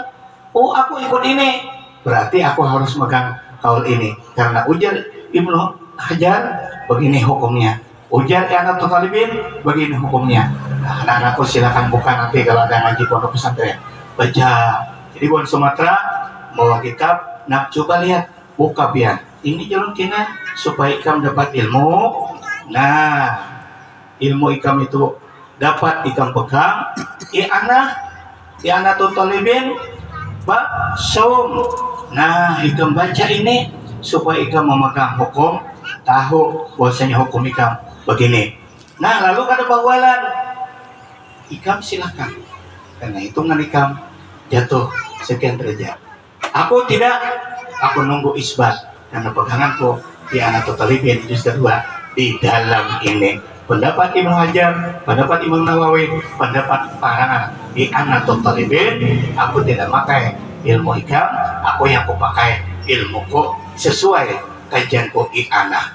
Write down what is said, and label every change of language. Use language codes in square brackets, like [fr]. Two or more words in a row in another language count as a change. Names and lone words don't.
[id] Oh, aku ikut ini, berarti aku harus megang kaul ini. Karena ujar Ibnu Hajar, begini hukumnya. Ujar I'anatul Talibin, begini hukumnya. Nah, anak-anakku silakan buka nanti kalau ada ngaji pondok pesantren, baca. Jadi buat Sumatera bawa kitab, nak coba lihat, buka biar. Ini jalan kena supaya ikam dapat ilmu. Nah, ilmu ikam itu dapat ikam pegang. I'anatul Talibin bab saum. Nah, ikam baca ini supaya ikam memegang hukum, tahu bahwasanya hukum ikam begini. [bjn] Nah, lalu kada bawalan, ikam silakan. [id] Karena hitungan ikam jatuh sekian derajat. Aku tidak, aku nunggu isbat karena peganganku di I'anatul Talibin juz kedua di dalam ini. Pendapat Ibnu Hajar, pendapat Imam Nawawi, pendapat para di I'anatul Talibin, aku tidak pakai ilmu ikam, aku yang aku pakai ilmuku sesuai kajianku I'anah.